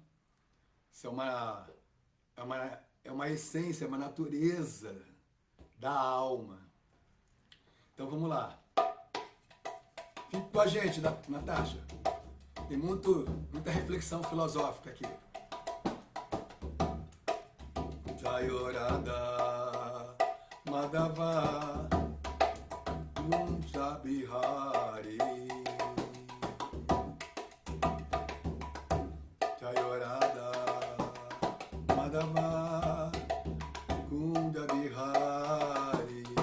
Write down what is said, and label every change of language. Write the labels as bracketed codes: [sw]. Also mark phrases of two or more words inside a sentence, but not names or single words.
[pt] Isso é uma essência, é uma natureza da alma. Então vamos lá. Fique com a gente, Natasha. Tem muita reflexão filosófica aqui. [sa] Jayorada Madhava Kunja Bihari Jayorada Madhava Kunja Bihari